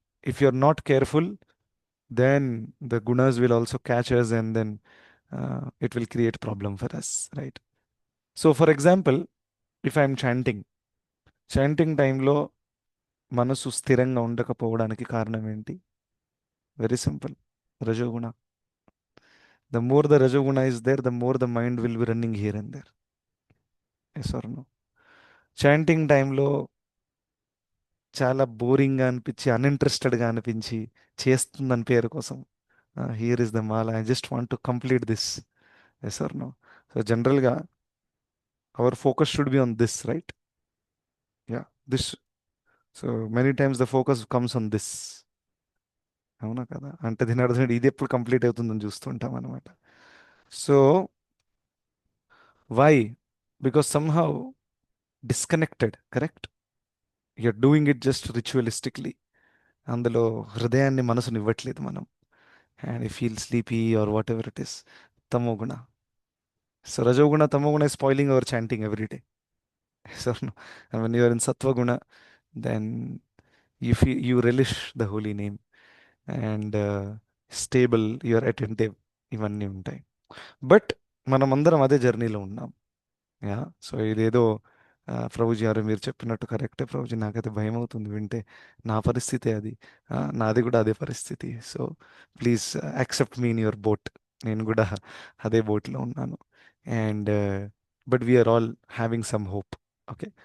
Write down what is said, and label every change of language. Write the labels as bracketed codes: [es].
[en] If you are not careful, then the gunas will also catch us and then it will create problem for us, right? So for example, if I'm [te] chanting టైంలో మనసు స్థిరంగా ఉండకపోవడానికి కారణం ఏంటి? [en] Very simple, rajoguna. The more the Rajoguna is there, the more the mind will be running here and there. Yes or no? [te] Chanting టైంలో చాలా బోరింగ్గా అనిపించి, అన్ఇంట్రెస్టెడ్గా అనిపించి చేస్తుందని పేరు కోసం, [en] Here is the mall, I just want to complete this. Yes or no? So జనరల్గా our focus should be on this, right? Yeah, this. So many times the focus comes on this. [te] అవునా కదా? అంటే దీని అర్థం ఏంటి? ఇది ఎప్పుడు complete అవుతుందని చూస్తుంటాం అనమాట. [en] So why? Because somehow disconnected, correct? You're doing it just ritualistically. [te] అందులో హృదయాన్ని మనసుని ఇవ్వట్లేదు మనం. [en] And you feel sleepy or whatever it is. Tamoguna. So rajoguna, tamoguna is spoiling our chanting every day. So no. And when you are in sattva-guna, then you relish the holy name and stable, you are attentive. [te] ఇవన్నీ ఉంటాయి. But మనం అందరం అదే జర్నీలో ఉన్నాం. యా. సో ఇదేదో ప్రభుజీ గారు మీరు చెప్పినట్టు కరెక్టే ప్రభుజీ, నాకైతే భయం అవుతుంది వింటే. నా పరిస్థితి అది. నాది కూడా అదే పరిస్థితి. [en] So please accept me in your boat. [te] నేను కూడా అదే బోట్లో ఉన్నాను. [en] And but we are all having some hope. [te] Okay.